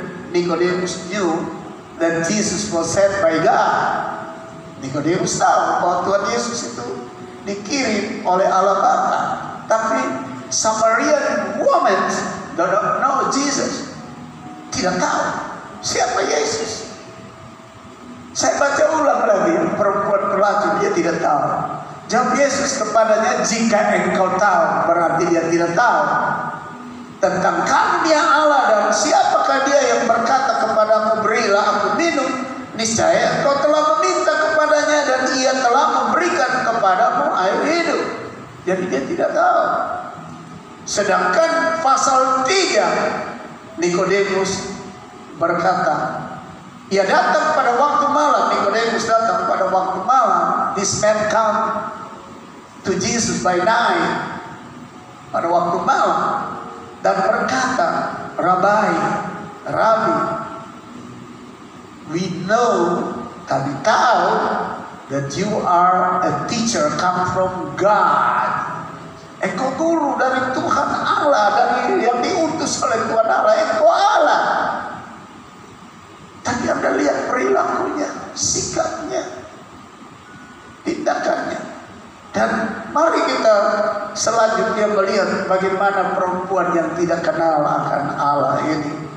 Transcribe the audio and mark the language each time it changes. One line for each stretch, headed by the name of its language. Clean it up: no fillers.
English: Nicodemus knew that Jesus was sent by God.
Indonesian: Nicodemus tahu bahwa Tuhan Yesus itu dikirim oleh Allah Bapa. Tapi
English: Samaritan woman don't know Jesus.
Indonesian: Tidak tahu siapa Yesus. Saya baca ulang lagi, perempuan pelacur dia tidak tahu. Jawab Yesus kepadanya, "Jika engkau tahu," berarti dia tidak tahu tentang karunia Allah dan siapakah dia yang berkata kepadamu, "Berilah aku minum." Niscaya engkau telah meminta kepadanya dan ia telah memberikan kepadamu air hidup. Jadi dia tidak tahu. Sedangkan pasal 3, Nikodemus berkata, ia datang pada waktu malam. Nikodemus datang pada waktu malam.
English: This man come to Jesus by night,
Indonesian: pada waktu malam, dan berkata,
English: Rabi, we know,"
Indonesian: kami tahu,
English: "that you are a teacher come from God."
Indonesian: Engkau guru dari Tuhan Allah, dari yang diutus oleh Tuhan Allah. Engkau Allah. Tapi Anda lihat perilakunya, sikapnya, tindakannya. Dan mari kita selanjutnya melihat bagaimana perempuan yang tidak kenal akan Allah ini.